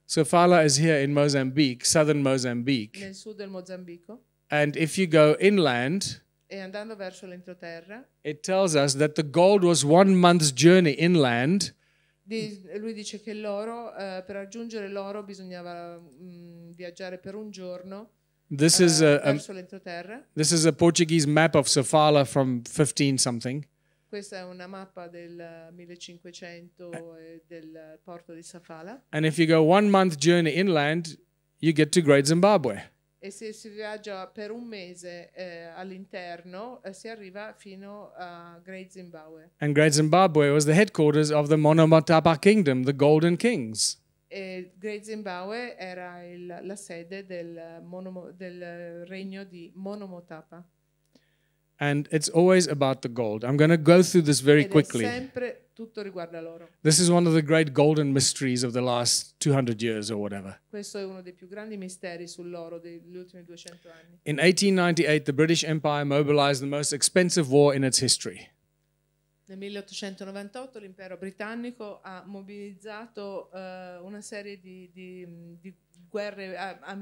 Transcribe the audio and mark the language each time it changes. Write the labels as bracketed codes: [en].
[en] Sofala is here in Mozambique, southern Mozambique. [it] Nel sud del Mozambico. [en] And if you go inland, [it] e andando verso l'entroterra, [en] it tells us that the gold was 1 month's journey inland. [it] Lui dice che l'oro, per raggiungere l'oro bisognava viaggiare per un giorno. [en] This is This is a Portuguese map of Sofala from 15 something. [it] Questa è una mappa del 1500 del porto di Sofala. [en] And if you go 1 month journey inland, you get to Great Zimbabwe. [it] E se si viaggia per un mese all'interno, si arriva fino a Great Zimbabwe. [en] And Great Zimbabwe was the headquarters of the Monomotapa Kingdom, the Golden Kings. [it] E Great Zimbabwe era la sede del regno di Monomotapa. [en] And it's always about the gold. I'm going to go through this very quickly. [it] Sempre tutto riguarda l'oro. [en] This is one of the great golden mysteries of the last 200 years or whatever. [it] Questo è uno dei più grandi misteri sull'oro degli ultimi 200 anni. [en] In 1898, the British Empire mobilized the most expensive war in its history. [it] Nel 1898 l'impero britannico ha mobilizzato una serie di guerre.